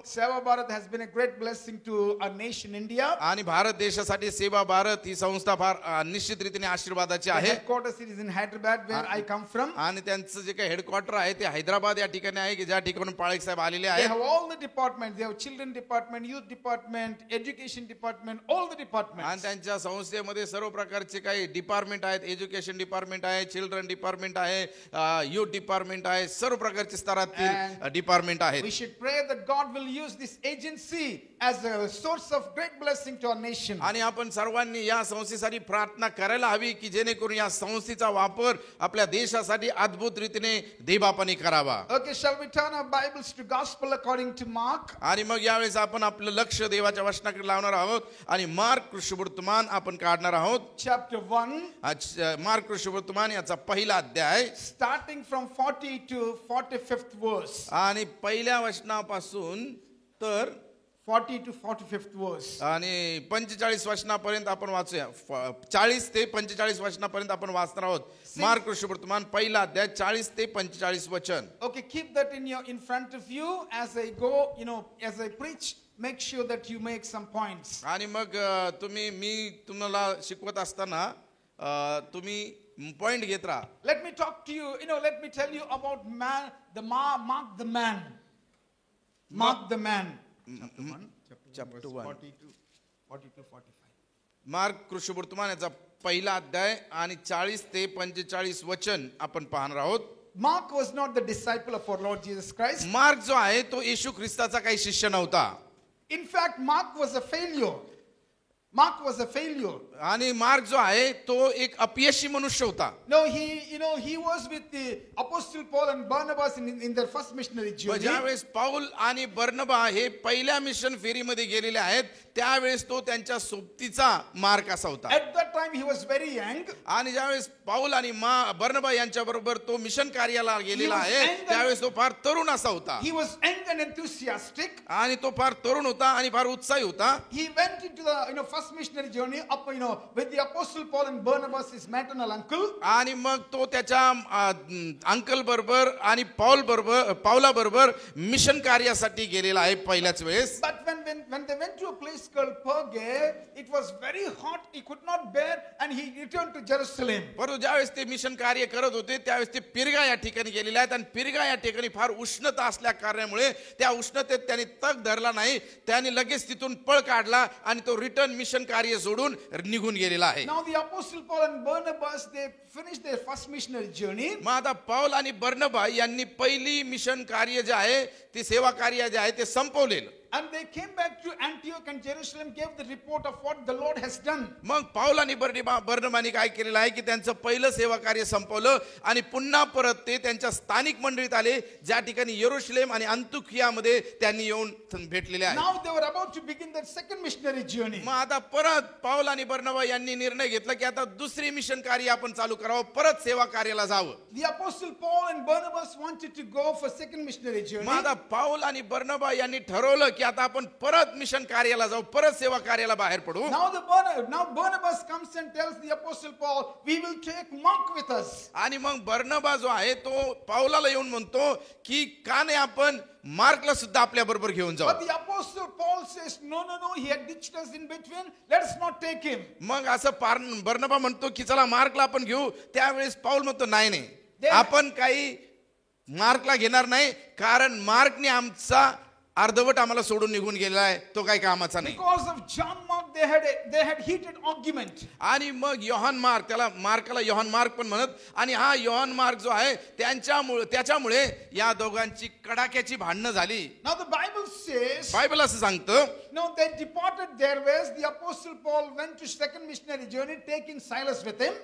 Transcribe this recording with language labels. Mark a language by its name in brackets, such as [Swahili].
[English] Seva Bharat has been a great blessing to our nation India. [Marathi] आणि भारत देशासाठी सेवा भारत ही संस्था फार निश्चित रीतीने आशीर्वादाची [English] The [Marathi] आहे. [English] headquarters is in Hyderabad, where I come from. [Marathi] आणि त्यांचं जे काही हेडक्वार्टर आहे ते हैदराबाद या ठिकाणी आहे, की ज्या ठिकाणून पाळक साहेब आलेले [English] They [Marathi] आहेत. [English] have all the departments. They have children department, youth department, education department, all the [Marathi] आणि [English] departments. [Marathi] त्यांच्या संस्थेमध्ये सर्व प्रकारचे काही डिपार्टमेंट आहेत. एज्युकेशन डिपार्टमेंट आहे, चिल्ड्रन डिपार्टमेंट आहे, युथ डिपार्टमेंट आहे, सर्व प्रकारचे स्तरातील डिपार्टमेंट आहेत. [English] We should pray that God will use this agency as a source of great blessing to our nation. [Marathi] आणि आपण सर्वांनी या संस्थेसाठी प्रार्थना करायला हवी, की जेणेकरून या संस्थेचा वापर आपल्या देशासाठी अद्भुत रीतीने देवबापाने करावा. [English] Okay, shall we turn our Bibles to Gospel according to Mark? [Marathi] आणि मग यावेळेस आपण आपलं लक्ष देवाच्या वचनाकडे लावणार आहोत आणि मार्क शुभवर्तमान आपण काढणार आहोत. [English] Chapter 1. [Marathi] मार्क शुभवर्तमान याचा पहिला अध्याय, [English] Starting from 40 to 45th verse. [Marathi] आणि पहिल्या वचनापासून तर [English] 40 to 45th verse. [Marathi] आणि 45 वचनापर्यंत आपण वाचूया. 40 ते 45 वचनापर्यंत आपण वाचणार आहोत. मार्क शुभवर्तमान पहिला अध्याय 40 ते 45 वचन. [English] Okay, keep that in front of you as I go, as I preach. Make sure that you make some points. [Marathi] आणि मग मी तुम्हाला शिकवत असताना तुम्ही पॉइंट घेत राहा. [English] Let me talk to you, let me tell you about Mark the man. Mark the man. Chapter 1. 40 to 45. [Marathi] Mark शुभवर्तमान याचा पहिला अध्याय आणि 40 ते 45 वचन आपण पाहणार आहोत. [English] Mark was not the disciple of our Lord Jesus Christ. [Marathi] Mark जो आहे तो येशू ख्रिस्ताचा काही शिष्य नव्हता. [English] In fact, Mark was a failure. Mark was a failure. [Marathi] आणि मार्क जो आहे तो एक अपयशी मनुष्य होता. [English] No, he was with the Apostle Paul and Barnabas in their first missionary journey. [Marathi] ज्यावेळेस पाऊल आणि बर्नबा हे पहिल्या मिशन फेरीमध्ये गेलेले आहेत, त्यावेळेस तो त्यांच्या सोबतीचा मार्क असा होता. [English] At that time he was very young. [Marathi] आणि ज्यावेळेस पाऊल आणि बर्नबा यांच्या बरोबर तो मिशन कार्याला गेलेला [English] He was [Marathi] आहे, [English] young [Marathi] त्यावेळेस तो फार तरुण असा होता. [English] He was young and enthusiastic. [Marathi] आणि तो फार तरुण होता आणि फार उत्साही होता. [English] He went into the first first missionary journey up, with the Apostle Paul and Barnabas, his maternal uncle. [Marathi] आणि मग तो त्याच्या अंकल बरोबर आणि पावला बरोबर मिशन कार्यासाठी गेलेला आहे पहिल्याच वेळेस. [English] But when they went to a place called Perge, it was very hot. He could not bear, and he returned to Jerusalem. [Marathi] परंतु ज्यावेळेस ते मिशन कार्य करत होते त्यावेळेस ते पिरगा या ठिकाणी गेलेले आहेत आणि पिरगा या ठिकाणी फार उष्णता असल्या कारणामुळे त्या उष्णतेत त्यांनी तग धरला नाही. त्यांनी लगेच तिथून पळ काढला आणि तो रिटर्न मिशन कार्य सोडून निघून गेलेला आहे. [English] Now the Apostle Paul and Barnabas, they finished their first missionary journey. [Marathi] मग आता पाऊल आणि बर्नबा यांनी पहिली मिशन कार्य जे आहे ते सेवा कार्य जे आहे ते संपवलेलं. [English] And they came back to Antioch and Jerusalem, gave the report of what the Lord has done. [Marathi] मग पाऊल आणि बर्नबाने काय केलेलं आहे की त्यांचं पहिलं सेवा कार्य संपवलं आणि पुन्हा परत ते त्यांच्या स्थानिक मंडळीत आले, ज्या ठिकाणी यरूशलेम आणि अंतुखियामध्ये त्यांनी येऊन भेटलेले आहे. [English] Now they were about to begin their second missionary journey. [Marathi] मग आता परत पाऊल आणि बर्नबा यांनी निर्णय घेतला की आता दुसरी मिशन कार्य आपण चालू करावं, परत सेवा कार्याला जावं. [English] The Apostle Paul and Barnabas wanted to go for second missionary journey. [Marathi] मग आता पाऊल आणि बर्नबा यांनी ठरवलं की आता आपण परत मिशन कार्याला जाऊ, परत सेवा कार्याला बाहेर पडू. [English] Now Barnabas comes and tells the Apostle Paul, we will take Mark with us. [Marathi] आणि मग बर्नबा जो आहे तो पाऊलाला येऊन म्हणतो की का नाही आपण मार्कला सुद्धा आपल्या बरोबर घेऊन जाऊ. [English] But the Apostle Paul says, no, he had ditched us in between. Let's not take him. [Marathi] मग असं बर्नबा म्हणतो की चला मार्कला आपण घेऊ. त्यावेळेस पाऊल म्हणतो नाही आपण काही मार्कला घेणार नाही, कारण मार्कने आमचा अर्धवट आम्हाला सोडून निघून गेला आहे, तो काही कामाचा नाही. [English] Because of John Mark they had heated argument. [Marathi] आणि मग योहान मार्क, त्याला मार्कला योहान मार्क पण म्हणत, आणि हा योहान मार्क जो आहे त्याच्यामुळे या दोघांची कडाक्याची भांडणं झाली. [English] Now the Bible says, [Marathi] Bible असं सांगतं, [English] no, they departed their ways. The Apostle Paul went to second missionary journey, taking Silas with him.